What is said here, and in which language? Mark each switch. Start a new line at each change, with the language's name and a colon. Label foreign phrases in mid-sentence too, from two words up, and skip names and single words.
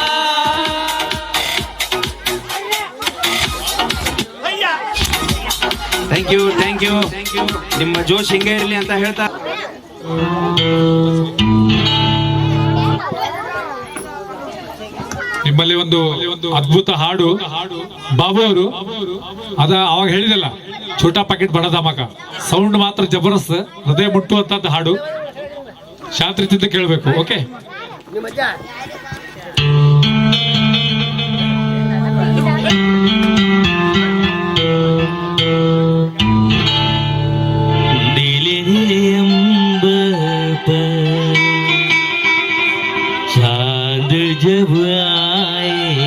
English: thank you
Kannada: ನಿಮ್ಮ ಜೋಶ್ ಹಿಂಗೆ ಇರಲಿ ಅಂತ ಹೇಳ್ತಾ ನಿಮ್ಮಲ್ಲಿ ಒಂದು ಅದ್ಭುತ ಹಾಡು ಬಾಬು ಅವರು ಅವಾಗ ಹೇಳಿದಲ್ಲ
Hindi: छोटा पाकिट बडा धमाका
Kannada: ಸೌಂಡ್ ಮಾತ್ರ ಜಬರ್ದಸ್ತ್ ಹೃದಯ ಮುಟ್ಟುವಂತದ್ದು ಹಾಡು ಶಾಂತ ರೀತಿಯಿಂದ ಕೇಳಬೇಕು ಓಕೆ
Hindi: नीले अंबर पर चांद जब आए